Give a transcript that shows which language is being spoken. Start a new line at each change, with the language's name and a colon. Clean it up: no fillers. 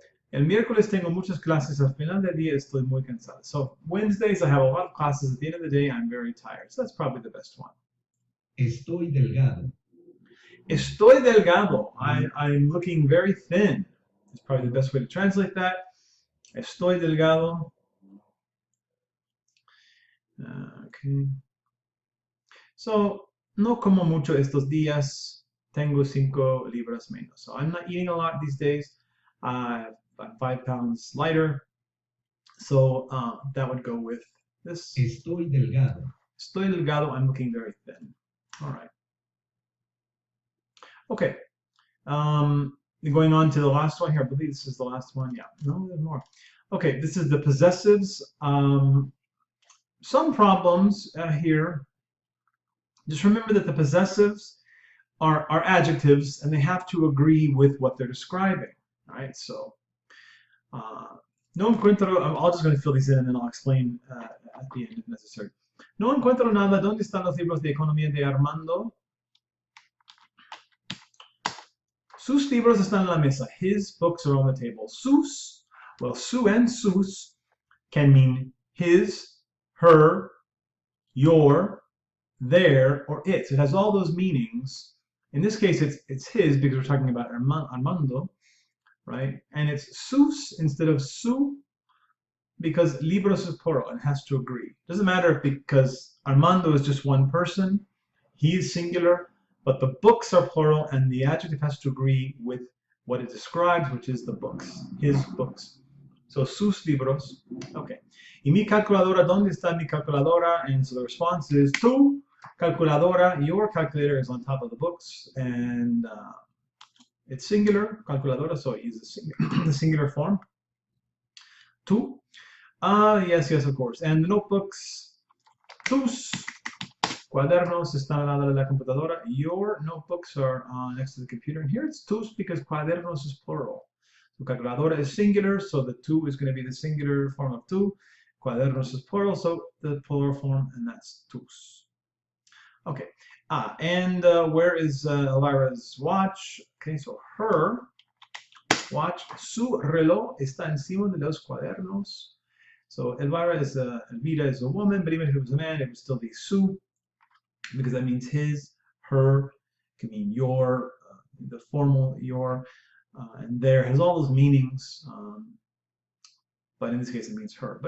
Spanish: El miércoles tengo muchas clases. Al final del día estoy muy cansada.
English: So Wednesdays I have a lot of classes. At the end of the day, I'm very tired. So that's probably the best one.
Spanish: Estoy delgado. Estoy delgado.
English: I'm looking very thin. It's probably the best way to translate that.
Spanish: Estoy delgado.
English: Okay. So,
Spanish: no como mucho estos días. Tengo 5 libras menos.
English: So I'm not eating a lot these days. I'm 5 pounds lighter. So that would go with this.
Spanish: Estoy delgado. Estoy delgado.
English: I'm looking very thin. All right. Okay. Going on to the last one here. I believe this is the last one. Yeah. No, there's more. Okay. This is the possessives. Some problems here. Just remember that the possessives are adjectives, and they have to agree with what they're describing. Right. So
Spanish: No encuentro,
English: I'm just going to fill these in and then I'll explain at the end if necessary.
Spanish: No encuentro nada. ¿Dónde están los libros de economía de Armando? Sus libros están en la mesa.
English: His books are on the table. Sus, well, su and sus can mean his, her, your, their, or its. It has all those meanings. In this case, it's his because we're talking about Armando, right? And it's sus instead of su because libros is plural and has to agree. Doesn't matter because Armando is just one person, he is singular, but the books are plural and the adjective has to agree with what it describes, which is the books, his books. So sus libros. Okay.
Spanish: Y mi calculadora, ¿dónde está mi calculadora?
English: And so the response is
Spanish: tu calculadora.
English: Your calculator is on top of the books, and it's singular, calculadora, so I use the singular form. Tu. Yes, of course. And the notebooks,
Spanish: tus cuadernos están al lado de la computadora.
English: Your notebooks are next to the computer. And here it's tus because cuadernos is plural. So calculadora is singular, so the tu is going to be the singular form of tu. Cuadernos is plural, so the plural form, and that's tus. Okay. And where is Elvira's watch? Okay, so her watch,
Spanish: su reloj está encima de los cuadernos.
English: So Elvira is Elvira is a woman, but even if it was a man, it would still be su, because that means his, her, it can mean your, the formal your, and there has all those meanings, but in this case it means her.